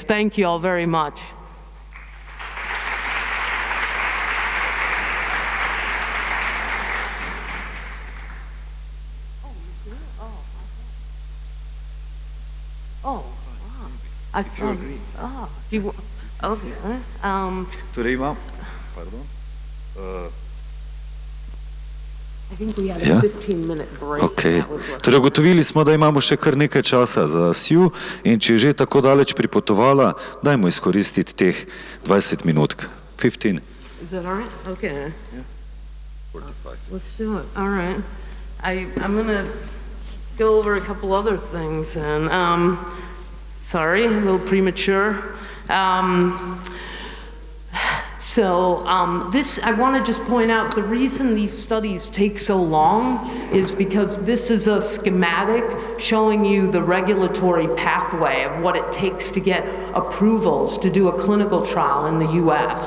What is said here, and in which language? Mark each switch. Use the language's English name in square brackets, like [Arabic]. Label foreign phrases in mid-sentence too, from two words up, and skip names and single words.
[English] Thank you all very much. I thought, okay. [Slovenian] Torej imam, pardon. [English] I think we had a 15-minute break. Okay. [Slovenian] Torej ugotovili smo, da imamo še kar nekaj časa za Sju, in če je že tako daleč pripotovala, dajmo izkoristiti teh 20 minut. 15. [English] Is that all right? Okay. Yeah. 45. Let's do it. All right. I'm going to go over a couple other things, and sorry, a little premature. This, I want to just point out, the reason these studies take so long is because this is a schematic showing you the regulatory pathway of what it takes to get approvals to do a clinical trial in the US.